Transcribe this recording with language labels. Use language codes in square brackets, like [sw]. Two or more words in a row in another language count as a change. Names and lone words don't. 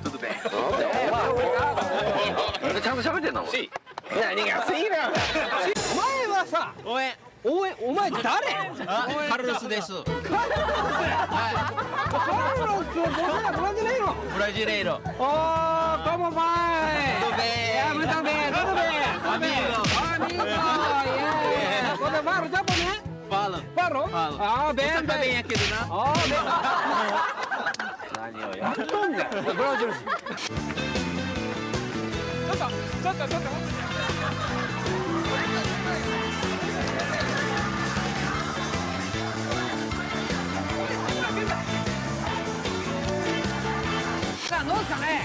[ja] ちゃんと喋ってんの？何がすぎる。お前はさ、お前誰？カルロスです。 [pt] カルロス、ブラジレイロ。ああ、como vai? Tudo bem. Muito bem, tudo bem. Amigo. Yeah. Você fala japonês? Falo. Ah, bem. Você tá bem aqui, né? Ah, bem. [ja] 何をやっとんだよ。ブラジル人。ちょっと。さあどうですかね。